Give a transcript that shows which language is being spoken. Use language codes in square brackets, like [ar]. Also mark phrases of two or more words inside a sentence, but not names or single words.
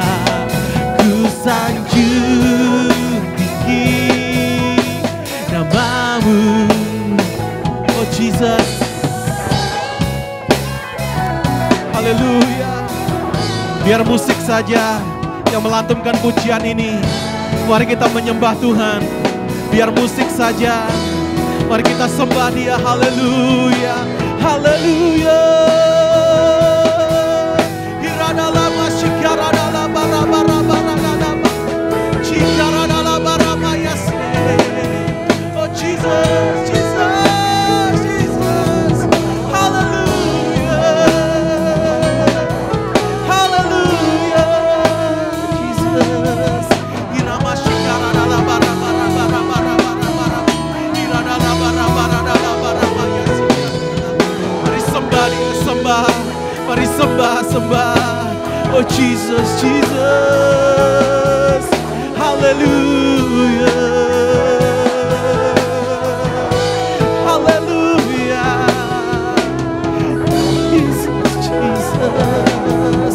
[id] Ku sanjung tinggi nama-Mu, oh Jesus. Haleluya. Biar musik saja yang melantunkan pujian ini. Mari kita menyembah Tuhan. Biar musik saja. Mari kita sembah Dia. Haleluya. Haleluya. Hiradalama shikaradala barabarabarababa. Shikaradala barabayasne. Oh Jesus, Jesus, Jesus. Haleluya. Haleluya. Jesus. Irama shikaradala barabarabarabara. Iradala barabaradala barabayasne. Mari sembah Dia, sembah. Mari sembah, sembah. Oh Jesus, Jesus. Haleluya. Haleluya. Jesus, Jesus.